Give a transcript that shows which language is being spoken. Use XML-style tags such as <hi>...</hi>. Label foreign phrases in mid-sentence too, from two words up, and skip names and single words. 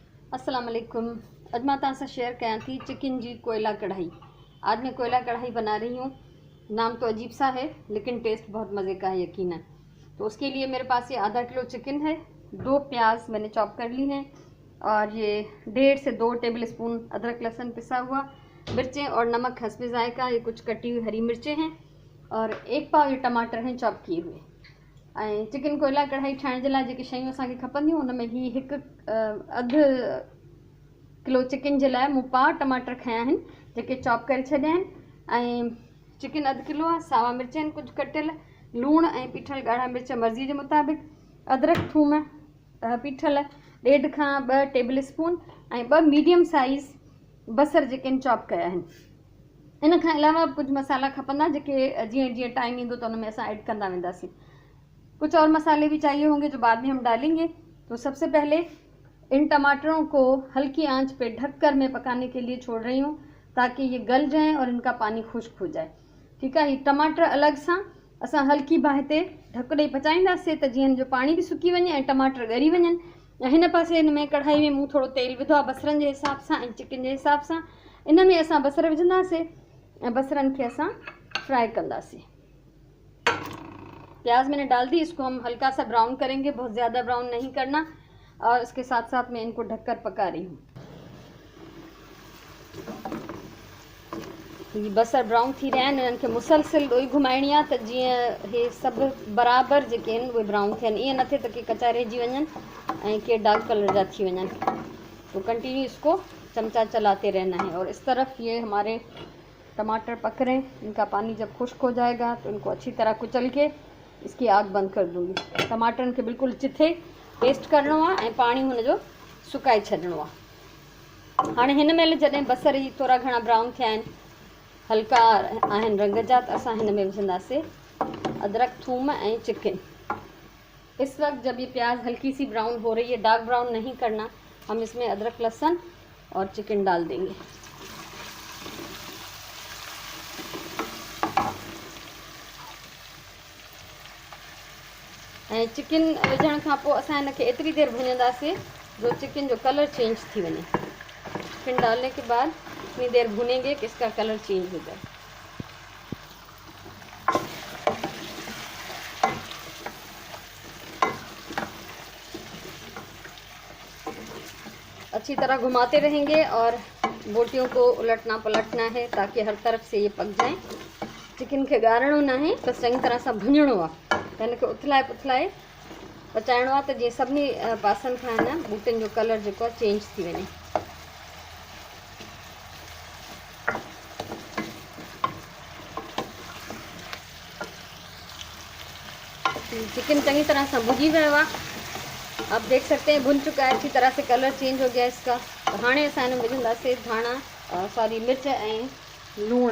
<ar>السلام عليكم.</ar> <sd>अज मां तव्हां सां शेयर कयां थी चिकन जी कोयला कढ़ाई।</sd> <hi>आज मैं कोयला कढ़ाई बना रही हूँ। नाम तो अजीब सा है लेकिन टेस्ट बहुत मज़े का है यकीनन। तो उसके लिए मेरे पास ये आधा किलो चिकन है, 2 प्याज मैंने चॉप कर ली हैं और ये 1.5 से 2</hi> <en>table spoon</en> <hi>अदरक लहसुन पिसा हुआ, मिर्चें और नमक हस्बे ज़ायका, ये कुछ कटी हुई हरी मिर्चें हैं और 1 पाव ये टमाटर हैं चॉप किए हुए।</hi> <sd>ऐं चिकन कोयला कढ़ाई ठाहिण जे लाइ जेके शयूं असांखे खपंदियूं उन में ही अधु किलो चिकन जे लाइ मूं पाव टमाटर खया आहिनि जेके चॉप करे छॾिया आहिनि। ऐं चिकन अधु किलो आहे, सावा मिर्च आहिनि कुझु कटियल, लूणु ऐं पीठल ॻाढ़ा मिर्च मर्ज़ी जे मुताबिक़, अदरक थूम पीठल 1.5 खां 2</sd> <en>table spoon</en> <sd>ऐं 2</sd> <en>medium size</en> <sd>बसर जेके आहिनि चॉप कया आहिनि। इन खां अलावा कुझु मसाला खपंदा जेके जीअं जीअं टाइम ईंदो त उन में असां ऐड कंदा वेंदासीं।</sd> <hi>कुछ और मसाले भी चाहिए होंगे जो बाद में हम डालेंगे। तो सबसे पहले इन टमाटरों को हल्की आंच पे ढककर मैं पकाने के लिए छोड़ रही हूँ ताकि ये गल जाएं और इनका पानी खुश्क हो जाए। ठीक है,</hi> <sd>ये टमाटर अलग सा असां हल्की बाहि ते ढक ॾेई पचाईंदासीं त जीअं जो पानी भी सुकी वञे ऐं टमाटर ॻरी वञनि। हिन पासे हिन में कढ़ाई में मूं थोड़ो तेल विधो आहे बसरनि जे हिसाब सां ऐं चिकन जे हिसाब सां। इन में असां बसर विझंदासीं ऐं बसरनि खे असां फ्राई कंदासीं।</sd> <hi>प्याज मैंने डाल दी, इसको हम हल्का सा ब्राउन करेंगे, बहुत ज़्यादा ब्राउन नहीं करना। और इसके साथ साथ मैं इनको ढककर पका रही हूँ।</hi> <sd>ये बसर ब्राउन थी रहा है, इनके मुसलसिल ॾोई घुमाइणी आहे त जीअं हे सभु बराबरि जेके आहिनि उहे ब्राउन थियनि। ईअं न थिए त के कचा रहिजी वञनि ऐं के</sd> <en>dark colour</en> <sd>जा थी वञनि।</sd> <hi>तो कंटिन्यू इसको चमचा चलाते रहना है। और इस तरफ ये हमारे टमाटर पक रहे हैं। इनका पानी जब खुश्क हो जाएगा तो इनको अच्छी तरह कुचल के इसकी आग बंद कर दूंगी।</hi> <sd>टमाटरनि खे बिल्कुलु चिथे पेस्ट करणो आहे ऐं पाणी हुनजो सुकाए छॾिणो आहे। हाणे हिन महिल जॾहिं बसर ही थोरा घणा ब्राउन थिया आहिनि, हल्का आहिनि रंग जा, त असां हिन में विझंदासीं अदरक थूम ऐं चिकन।</sd> <hi>इस वक्त जब ये प्याज हल्की सी ब्राउन हो रही है,</hi> <en>dark brown</en> <hi>नहीं करना, हम इसमें अदरक लहसुन और चिकन डाल देंगे।</hi> <sd>ऐं चिकन विझण खां पोइ असां हिनखे एतिरी देर भुञंदासीं जो चिकन जो</sd> <en>colour change</en> <sd>थी वञे।</sd> <hi>चिकन डालने के बाद इतनी देर भुनेंगे कि इसका</hi> <en>colour change</en> <hi>हो जाए। अच्छी तरह घुमाते रहेंगे और बोटियों को उलटना पलटना है ताकि हर तरफ से ये पक जाए।</hi> <sd>चिकन खे ॻारणो न आहे, बसि चङी तरह सां भुञणो आहे। हिनखे उथलाए पुथलाए पचाइणो आहे त जीअं सभिनी पासनि खां न बूटियुनि जो कलर जेको आहे चेंज थी वञे। चिकन चंगी तरह से भुजी वियो आहे।</sd> <hi>आप देख सकते हैं भुन चुका है, अच्छी तरह से</hi> <en>colour change</en> <hi>हो गया इसका।</hi> <sd>तो हाणे असां हिन में विझंदासीं धाणा सॉरी मिर्च ऐं लूण।</sd>